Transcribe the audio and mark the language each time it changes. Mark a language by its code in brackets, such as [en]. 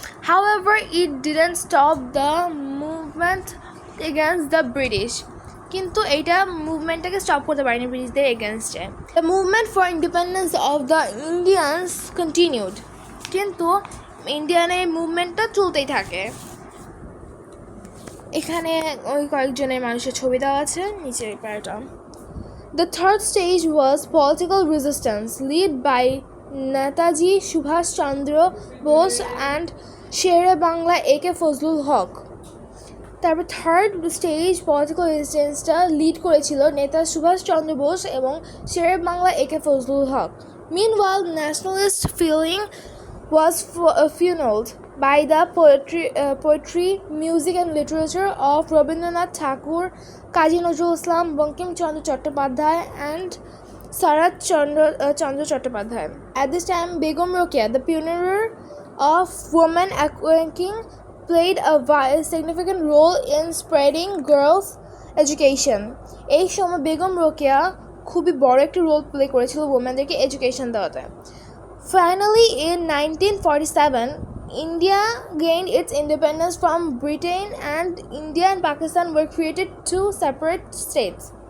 [en] However, it didn't stop the movement against the British. [bn] কিন্তু এইটা মুভমেন্টটাকে stop করতে পারেনি ব্রিটিশদের এগেনস্টে। [en] the movement for independence of the Indians continued, [bn] কিন্তু ইন্ডিয়ানের মুভমেন্টটা চলতেই থাকে। এখানে ওই কয়েকজনের মানুষের ছবি দেওয়া আছে নিচের প্যারাটা। [en] The third stage was political resistance led by Netaji Subhash Chandra Bose and Shere Bangla A.K. Fazlul Huq. [bn] তারপর থার্ড স্টেজ পলিটিক্যাল রেজিস্ট্যান্সটা লিড করেছিল নেতা সুভাষ চন্দ্র বোস এবং শেরে Bangla A.K. Fazlul Haque. [en] Meanwhile, nationalist feeling was fueled by the poetry, music and literature of Rabindranath Tagore, Kazi Nazrul Islam, Bankim Chandra Chattopadhyay and Sarat Chandra Chattopadhyay. At this time, Begum Rokeya, the pioneer of women awakening, played a significant role in spreading girls' education. [bn] এই সময় বেগম রোকেয়া খুবই বড় একটি role play করেছিল ওমেনদেরকে education দেওয়াতে। [en] Finally, in 1947, India gained its independence from Britain and India and Pakistan were created two separate states.